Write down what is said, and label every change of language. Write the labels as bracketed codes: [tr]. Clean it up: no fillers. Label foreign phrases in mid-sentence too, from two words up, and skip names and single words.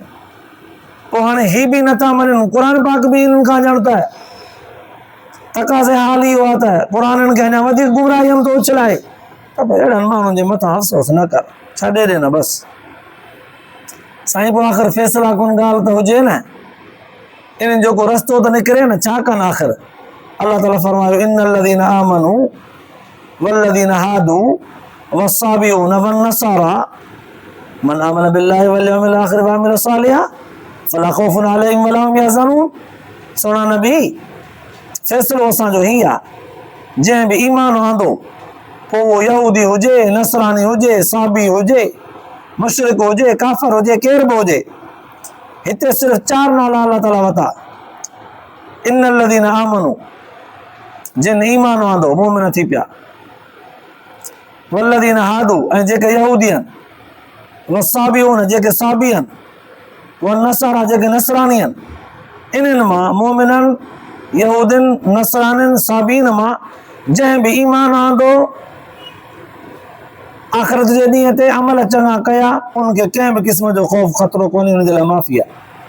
[sd] पोइ हाणे ही बि नथा मञनि, क़ुर पाक बि हिननि खां ॼण त तकाज़े हाल इहो आहे त क़ुर हिननि खे अञा वधीक गुमराहीअ में थो उछलाए। त पोइ अहिड़नि माण्हुनि जे मथां अफ़सोस न कर, छॾे ॾे न बसि। साईं पोइ आख़िर फ़ैसिला कुन ॻाल्हि त हुजे न, इन्हनि जेको रस्तो त निकिरे न, छा कनि आख़िर। अल्लाह ताला फरमायो, [ar] إن الذين آمنوا والذين هادوا والصابئون والنصارى من آمن بالله واليوم الآخر وعمل صالحا فلا خوف عليهم ولا هم يحزنون. [sd] सोना नबी, फ़ैसिलो असांजो ही आहे, जंहिं बि ईमान आंदो, पोइ उहो यहूदी हुजे, नसरानी हुजे, साबी हुजे, मुशरिक हुजे, काफ़र हुजे, केर बि हुजे, हिते सिर्फ़ 4 नाला अल्लाह ताला वरिता। [ar] إن الذين آمنوا, [sd] जिन ईमान आंदो, मोमिन थी पिया, [ar] والذين هادوا, [sd] ऐं जेके यहूदी आहिनि, वस्साबिऊन, जेके साबी आहिनि, वन्नसारा, जेके नसरानी आहिनि। इन्हनि मां मोमिननि, यहूदियुनि, नसरानियुनि, साबीन मां जंहिं बि ईमान आंदो, आख़िरत जे ॾींहं ते अमल चङा कया, उनखे कंहिं बि क़िस्म जो ख़ौफ़ ख़तरो कोन्हे, उन जे लाइ माफ़ी आहे।